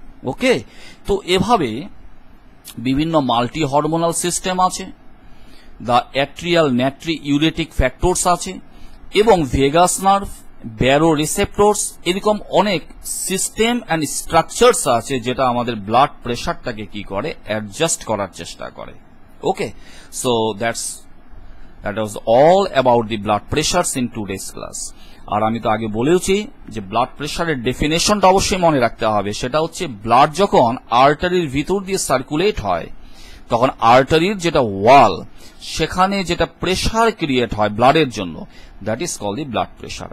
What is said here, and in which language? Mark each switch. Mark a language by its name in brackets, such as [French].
[Bangla] ওকে, তো এভাবে বিভিন্ন মাল্টি হরমোনাল সিস্টেম আছে, দ্য অ্যাট্রিয়াল ন্যাট্রি ইউরেটিক ফ্যাক্টরস আছে, এবং ভেগাস নার্ভ, ব্যারো রিসেপ্টরস, এরকম অনেক সিস্টেম অ্যান্ড স্ট্রাকচারস আছে যেটা আমাদের ব্লাড প্রেসারটাকে কি করে, অ্যাডজাস্ট করার চেষ্টা করে। [English] Okay, so that was all about the blood pressures in today's class. [Bangla] আর আমি তো আগে বলেওছি যে ব্লাড প্রেসারের ডেফিনেশনটা অবশ্যই মনে রাখতে হবে। সেটা হচ্ছে ব্লাড যখন আর্টারির ভিতর দিয়ে সার্কুলেট হয়, তখন আর্টারির যেটা ওয়াল, সেখানে যেটা প্রেসার ক্রিয়েট হয় ব্লাডের জন্য, [English] That is called the blood pressure.